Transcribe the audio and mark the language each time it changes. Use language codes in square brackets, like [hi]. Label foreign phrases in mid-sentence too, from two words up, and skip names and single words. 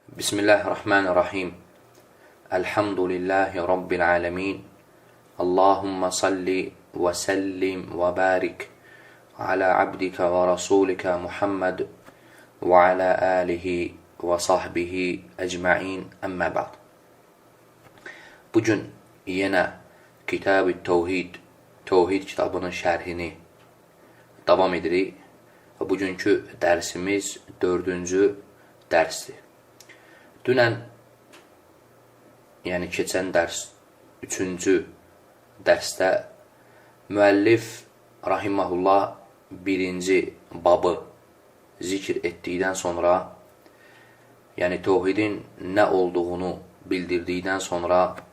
[ar] بسم الله الرحمن الرحيم. الحمد لله رب العالمين. اللهم صل وسلم وبارك على عبدك ورسولك محمد وعلى آله وصحبه أجمعين أما بعد. [az] Bugün yenə Kitab-ı Tevhid kitabının şərhini davam edirik. Bugünkü dərsimiz 4-cü dərsdir. Dünən, yəni keçən dərs 3-cü dərsdə müəllif rahiməhullah 1-ci babı zikr etdikdən sonra, yəni tevhidin nə olduğunu bildirdikdən sonra,